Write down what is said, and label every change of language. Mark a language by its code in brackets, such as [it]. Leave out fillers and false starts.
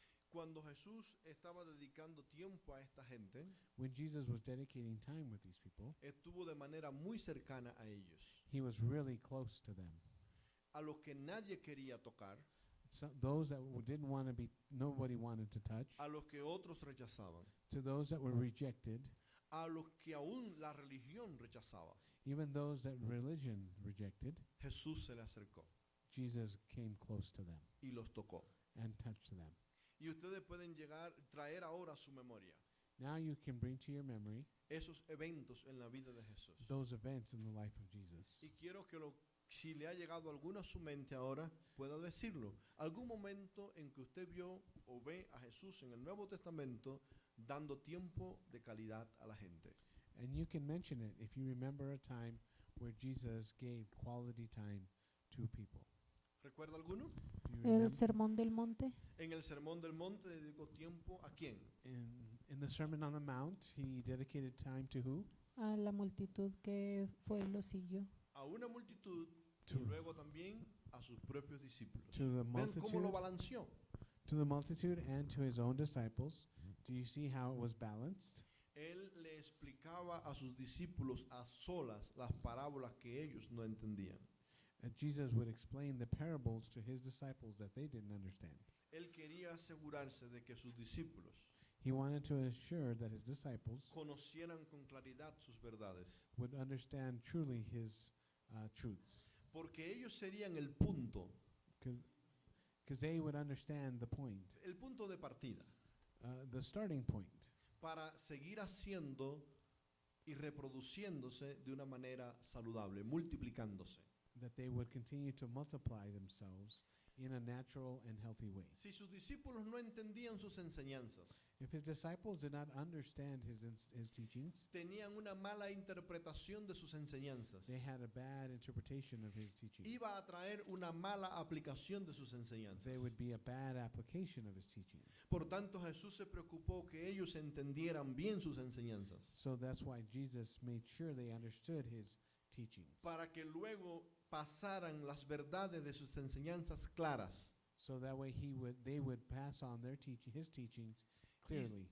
[es] Cuando Jesús estaba dedicando tiempo a esta gente, [en] When Jesus was dedicating time with these people, [es] estuvo de manera muy cercana a ellos, [en] he was really close to them. [es] a los que nadie quería tocar, [en] So those that didn't want to be, nobody wanted to touch, [es] a los que otros rechazaban, [en] to those that were rejected, [es] a los que aún la religión rechazaba. [en] even those that religion rejected, [es] Jesús se le acercó [en] Jesus came close to them [es] y los tocó. [en] and touched them. [es] Y ustedes pueden traer ahora a su memoria [en] Now you can bring to your memory [es] esos eventos en la vida de Jesús. [en] those events in the life of Jesus. [es] Y quiero que si le ha llegado alguno a su mente ahora, pueda decirlo. Algún momento en que usted vio o ve a Jesús en el Nuevo Testamento dando tiempo de calidad a la gente. [en] And you can mention it if you remember a time where Jesus gave quality time to people. [es] ¿Recuerda alguno? [en] Do you [es] El [en] remember? [es] Sermón del Monte. En el Sermón del Monte dedicó tiempo ¿a quién? [en] In the Sermon on the Mount, he dedicated time to who? [es] A la multitud que fue y lo siguió. A una multitud [en] To- [es] y luego también a sus propios discípulos. [en] To the [es] ¿Ven cómo lo [en] multitude, [es] balanceó? [en] to the multitude and to his own disciples. Do you see how it was balanced? [es] Él le explicaba a sus discípulos a solas las parábolas que ellos no entendían. [en] Jesus would explain the parables to his disciples that they didn't understand. [es] Él quería asegurarse de que sus discípulos [en] He wanted to assure that his disciples [es] conocieran con claridad sus verdades, [en] would understand truly his truths, [es] porque ellos serían el punto [en] they would understand the point, [es] el punto de partida [en] the starting point, [es] para seguir haciendo y reproduciéndose de una manera saludable, multiplicándose. [en] that they would continue to multiply themselves in a natural and healthy way. [es] Si sus discípulos no entendían sus enseñanzas, [en] If his disciples did not understand his teachings, [es] tenían una mala interpretación de sus enseñanzas, [en] they had a bad interpretation of his teaching. [es] iba a traer una mala aplicación de sus enseñanzas. [en] They would be a bad application of his teaching. [es] Por tanto, Jesús se preocupó que ellos entendieran bien sus enseñanzas, [en] So that's why Jesus made sure they understood his teachings, [es] para que luego pasaran las verdades de sus enseñanzas claras [en] so that way they would pass on his teachings clearly,